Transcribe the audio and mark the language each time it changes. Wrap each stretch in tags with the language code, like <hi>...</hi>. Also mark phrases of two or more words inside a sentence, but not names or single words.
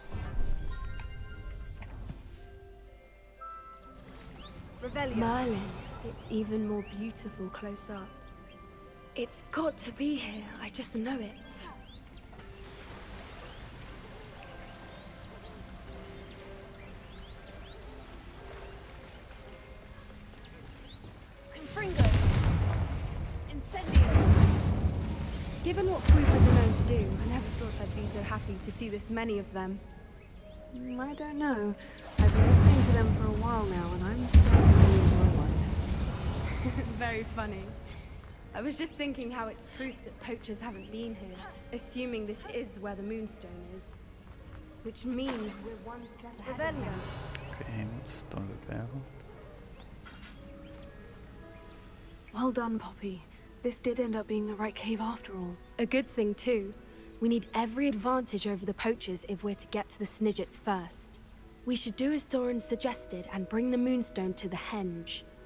<en>Merlin, it's even more beautiful close up. It's got to be here, I just know it. Confringo! Incendio! Given what Fruiters are known to do, I never thought I'd be so happy to see this many of them. I don't know. I've been listening to them for a while now, and I'm starting to enjoy one. Very funny. I was just thinking how it's proof that poachers haven't been here, assuming this is where the Moonstone is. Which means we're one step ahead of Revelio. them.</en> <cs>Okay, moc to vyberu.</cs> <en>Well done, Poppy. This did end up being the right cave after all. A good thing too. We need every advantage over the poachers if we're to get to the Snidgets first. We should do as Doran suggested and bring the Moonstone to the henge.</en>